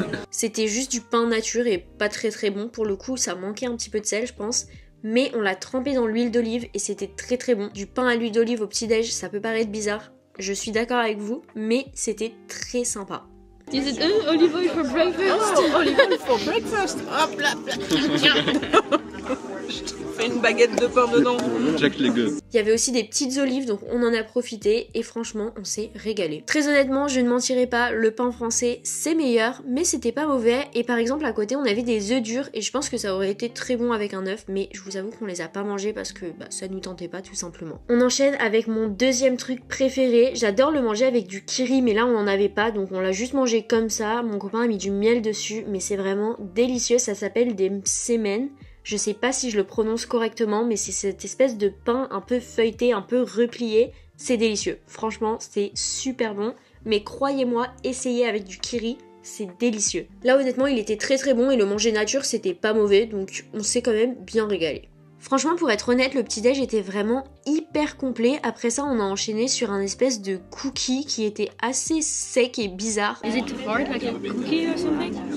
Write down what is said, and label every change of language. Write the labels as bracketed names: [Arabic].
[French] C'était juste du pain nature et pas très très bon, pour le coup ça manquait un petit peu de sel je pense. Mais on l'a trempé dans l'huile d'olive et c'était très très bon. Du pain à l'huile d'olive au petit-déj, ça peut paraître bizarre, je suis d'accord avec vous, mais c'était très sympa. [English] Is it olive oil for breakfast? Oh, olive oil for breakfast! [French] Hop là, là. Fais une baguette de pain dedans. Check les gueux. Il y avait aussi des petites olives, donc on en a profité et franchement on s'est régalé. Très honnêtement, je ne mentirai pas, le pain français c'est meilleur, mais c'était pas mauvais. Et par exemple à côté on avait des œufs durs et je pense que ça aurait été très bon avec un œuf, mais je vous avoue qu'on les a pas mangés parce que ça nous tentait pas tout simplement. On enchaîne avec mon deuxième truc préféré. J'adore le manger avec du kiri, mais là on en avait pas, donc on l'a juste mangé comme ça. Mon copain a mis du miel dessus, mais c'est vraiment délicieux. Ça s'appelle des msemen. Je sais pas si je le prononce correctement, mais c'est cette espèce de pain un peu feuilleté, un peu replié. C'est délicieux. Franchement, c'est super bon. Mais croyez-moi, essayez avec du kiri, c'est délicieux. Là, honnêtement, il était très très bon et le manger nature, c'était pas mauvais. Donc, on s'est quand même bien régalé. Franchement, pour être honnête, le petit-déj était vraiment hyper complet. Après ça, on a enchaîné sur un espèce de cookie qui était assez sec et bizarre. [English] Is it hard like a cookie or something?